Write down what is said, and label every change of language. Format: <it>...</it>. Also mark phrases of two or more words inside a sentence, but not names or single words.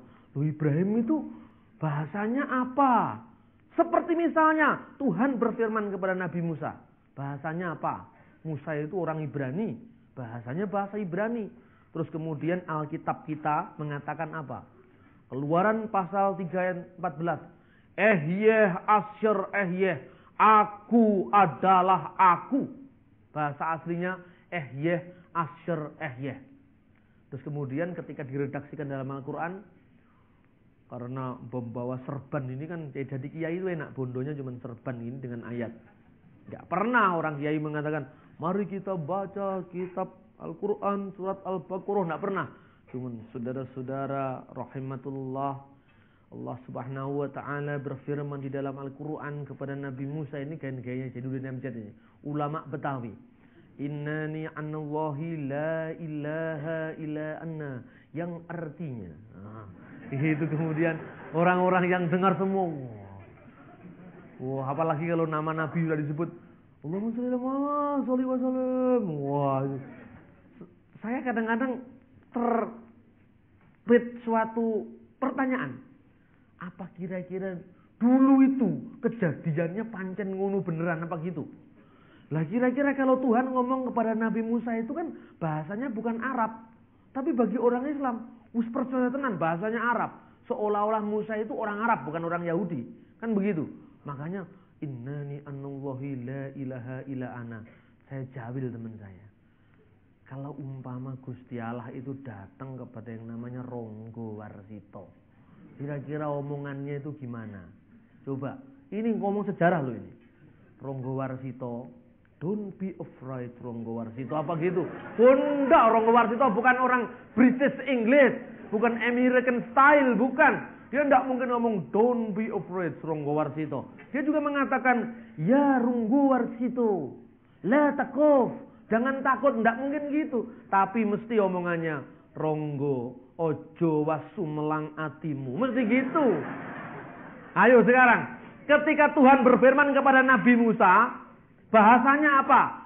<id>Loh Ibrahim itu bahasanya apa? Seperti misalnya Tuhan berfirman kepada Nabi Musa. Bahasanya apa? Musa itu orang Ibrani. Bahasanya bahasa Ibrani. Terus kemudian Alkitab kita mengatakan apa? Keluaran pasal 3 ayat 14.</id> <he>אהיה אשר אהיה.</he> <id>Aku adalah aku. Bahasa aslinya</id> <he>אהיה אשר אהיה.</he> <id>Terus kemudian ketika diredaksikan dalam Al-Quran, karena membawa serban ini kan jadi kiai itu enak, bondonya cuma serban ini dengan ayat. Gak pernah orang kiai mengatakan, mari kita baca kitab Al-Quran surat Al-Baqarah. Gak pernah. Cuman saudara-saudara rahimatullah,</id> <ar>الله سبحانه وتعالى</ar> <id>berfirman di dalam Al-Quran kepada Nabi Musa. Ini gaya-gayanya Jainuddin Amjad ini, ulama Betawi.</id> <ar>إنني أنا الله لا إله إلا أنا.</ar> <id>Yang artinya itu kemudian orang-orang yang dengar semua, wah, apalagi kalau nama Nabi sudah disebut,</id> <ar>اللهم صل وسلم.</ar> <id>Wah, saya kadang-kadang terbit suatu pertanyaan. Apa kira-kira dulu itu kejadiannya</id> <jv>pancen ngono beneran</jv> <id>apa gitu? Lah kira-kira kalau Tuhan ngomong kepada Nabi Musa itu kan bahasanya bukan Arab, tapi bagi orang Islam us percaya tenan bahasanya Arab. Seolah-olah Musa itu orang Arab, bukan orang Yahudi. Kan begitu. Makanya</id> <ar>إنني أنا الله لا إله إلا أنا.</ar> <id>Saya jawil teman saya. Kalau umpama Gusti Allah itu datang kepada yang namanya Ronggo Warsito, kira-kira omongannya itu gimana? Coba, ini ngomong sejarah loh ini. Ronggo Warsito,</id> <en>don't be afraid Ronggo Warsito,</en> <id>apa gitu? Enggak, Ronggo Warsito bukan orang</id> <en>British English,</en> <id>bukan</id> <en>American style,</en> <id>bukan. Dia tidak mungkin ngomong</id> <en>don't be afraid Ronggo Warsito.</en> <id>Dia juga mengatakan ya Ronggo Warsito,</id> <ar>لا تخف,</ar> <id>jangan takut, tidak mungkin gitu. Tapi mesti omongannya Ronggo,</id> <jv>ojo wasu melang atimu,</jv> <id>mesti gitu. Ayo sekarang Ketika Tuhan berfirman kepada Nabi Musa, bahasanya apa?</id>